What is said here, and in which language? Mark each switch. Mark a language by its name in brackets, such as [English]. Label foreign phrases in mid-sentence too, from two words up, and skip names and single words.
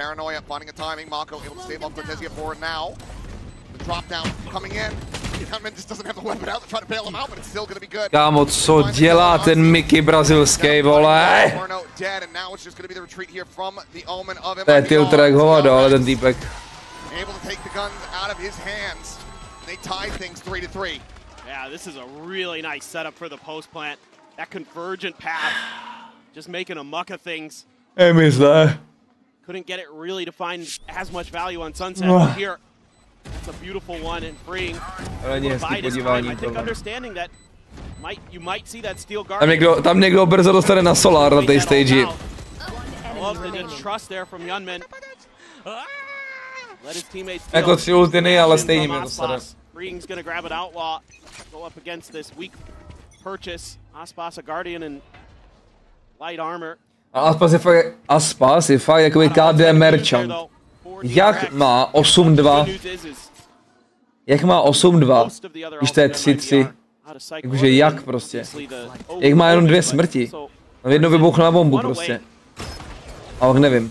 [Czech] Kámo, co dělá ten Mickey brazilský, vole? To je tilt jak hovado, ale ten týpek. [English] They tie things 3-3. Yeah, this is a really nice setup for the post plant. That convergent path, just making a muck of things. Couldn't get it really to find as much value on Sunset. But here, it's a beautiful one and freeing. I think understanding that you might see that steel guard. [Czech] Tam někdo brzo dostane na Solar na té stage. [English] Love the trust there from Yunmin. [Czech] Jako 3 ultiny, ale stejně mě dostane. [English] Reing's gonna grab an outlaw, go up against this weak purchase. Aspas a Guardian and light armor. [Czech] A Aspas je fakt jakoby [English] KD merchant. [Czech] Jak má 8-2? Jak má 8-2? Když to je 3-3. Jakože jak prostě. Jak má jenom 2 smrti. No jedno vybuchlo na bombu prostě. A ok nevím.